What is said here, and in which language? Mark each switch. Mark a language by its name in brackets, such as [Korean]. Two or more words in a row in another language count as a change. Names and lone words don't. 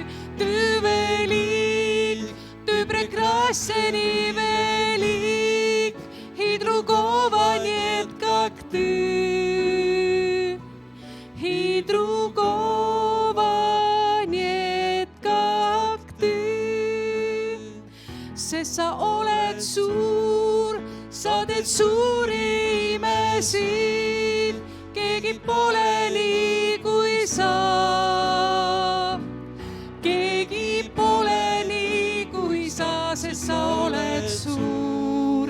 [Russian] Ты велик, Ты прекрасен и велик, и другого нет, как Ты. И другого нет, как Ты. [Estonian] Sest sa oled suuri imesid, keegi pole nii kui sa. Keegi pole nii kui sa, sest sa oled suur.